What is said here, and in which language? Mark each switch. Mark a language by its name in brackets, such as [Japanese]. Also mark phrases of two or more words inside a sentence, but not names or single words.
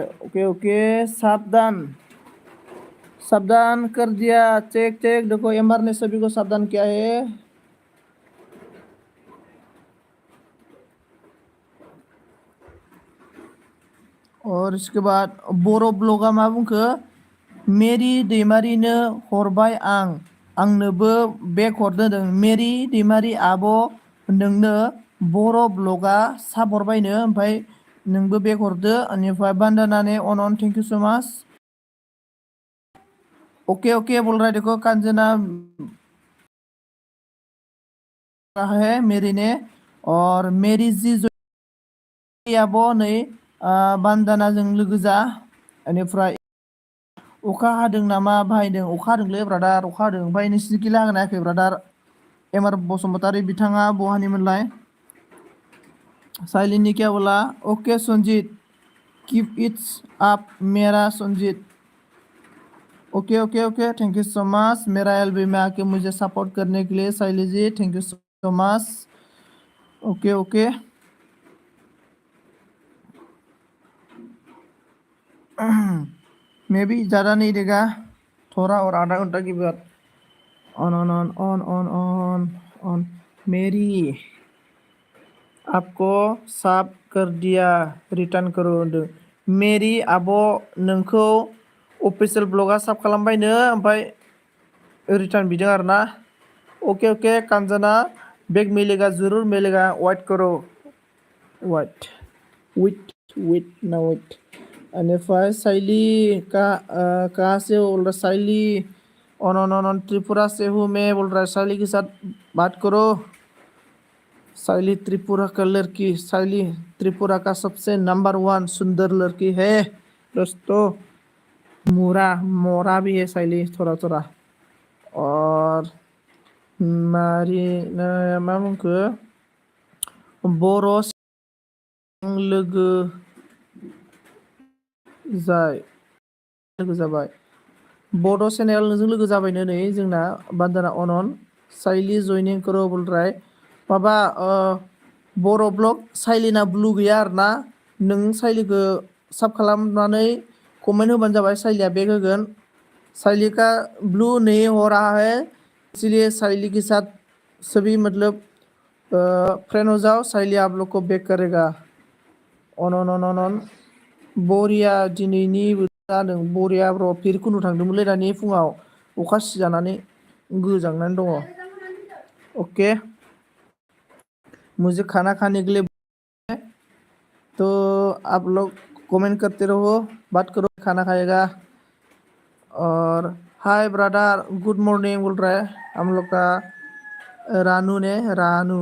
[English] OK OK, [Hindi] सावधान सावधान कर दिया। [English] check check, [Hindi] देखो एमआर ने सभी को सावधान किया है। [Bodo] और इसके बाद बर' ब्लगा मा बुंखो, मेरि दैमारिनो हरबाय आं, आंनोबो बेग हरदों। मेरि दैमारि आब' नोंनो बर' ब्लगा साब हरबायनो, ओमफ्राय नोंबो बेग हरदो। बेनिफ्राय बान्दानाने अन [English] thank you so much. [Hindi] ओके ओके बोल रहा है, देखो कांजना है मेरी ने। [Bodo] और मेरी जी आब' नै बान्दानाजों लोगो जा। बेनिफ्राय अखा हादों नामा बाहायदों? अखा हादोंलै ब्रादार, अखा हादों। ओमफ्राय नोंसिनिखै हागोन ना हायाखै ब्रादार? एमआर बसुमतारी बिथाङा बहानिमोनलाय? [Hindi] साइलिननि क्या बोला? [English] OK Sanjeet, keep its up मेरा संजीत। OK OK OK, thank you so much [Hindi] मेरा एलबी में आके मुझे सपोर्ट करने के लिए। साइली जी [English] thank you so much. OK OK, may be [Hindi] ज़्यादा नहीं देगा, थोड़ा और आधा घंटा की बात। ऑन ऑन ऑन ऑन ऑन ऑन ऑन, मेरी आपको साब कर दिया, [Bodo] रिटार्न करो होनदों। मेरी आब' नोंखौ अफिसियेल ब्लगा साब खालामबायनो, ओमफ्राय रिटार्न बिदों आरो ना। [English] OK OK [Hindi] कांजना, बेग मिलेगा जरूर मिलेगा, वेट करो, [English] wait wait [Hindi] ना वेट। बेनिफ्राय साइली कहाँ से बोल रहा? साइली ऑन त्रिपुरा से हूँ मैं, बोल रहा है। साइली के साथ बात करो। साइली त्रिपुरा का लड़की, साइली त्रिपुरा का सबसे नंबर 1 सुंदर लड़की है दोस्तों। मोरा मोरा भी है साइली थोड़ा थोड़ा। [Bodo] और मारी मा बुंखो, बर' लोगो जाबाय। बड' चेनेल नोंजों लोगो जाबायनो नै जोंना बान्दाना अनन। [Hindi] साइली जयनिं करो बोल रहा है। [Bodo] माबा बर' ब्लग साइलिना ब्लु गैया आरो ना। नों साइलिखौ साब खालामनानै कमेन्ट होबानो जाबाय, साइलिया बेग होगोन। [Hindi] साइली का ब्लू नहीं हो रहा है, इसलिए साइली के साथ सभी मतलब फ्रेंड हो जाओ, साइली आप लोग को बेक करेगा। [Bodo] अन अन अन अन अन, बरिया दिनैनि जादों बरिया र' फिरखुनु थांदोंमोनलै दानि फुङाव, अखा सिजानानै गोजांनानै दङ। [Hindi] ओके, मुझे खाना खाने के लिए तो आप लोग कमेंट करते रहो, बात करो, खाना खाएगा। और [English] hi brother good morning [Hindi] बोल रहा है हम लोग का रानू ने, रानू।